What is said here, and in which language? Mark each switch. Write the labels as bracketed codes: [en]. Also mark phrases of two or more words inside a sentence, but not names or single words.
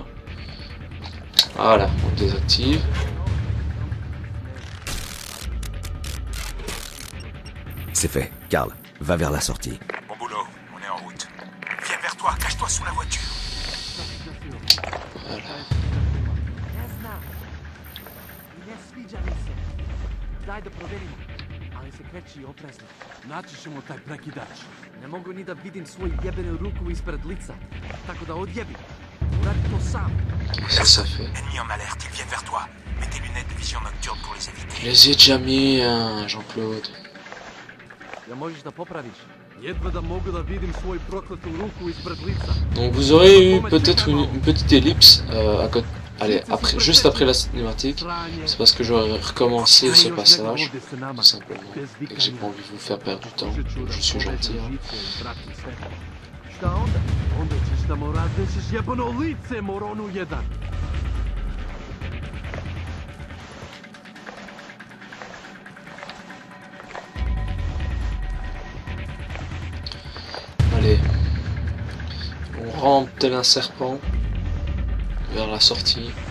[fr] Voilà, on le désactive. C'est fait. Karl, va vers la sortie. Bon boulot, on est en route. Viens vers toi, cache-toi sous la voiture. Voilà. [sr] Naći ćemo taj prekidač. Ne mogu ni da vidim svoju jebenu ruku ispred lica. Tako da odjebi. Uradi to sam. [fr] Qu'est-ce que ça fait? Ennemi en alerte, ils viennent vers toi. Mets tes lunettes de vision nocturne pour les éviter. Je les ai déjà mis, hein, Jean-Claude. [sr] Ja možeš da popraviš. Jedva da mogu da vidim svoju prokletu ruku ispred lica. [fr] Donc vous aurez eu peut-être une petite ellipse à côté. Allez, après, juste après la cinématique, c'est parce que j'aurais recommencé ce passage, tout simplement, et que j'ai pas envie de vous faire perdre du temps, je suis gentil. Hein. [sr] Šta onda? Onda ćeš da mu raznešiš jebano lice, moronu jedan. [fr] Allez, on rampe tel un serpent vers la sortie.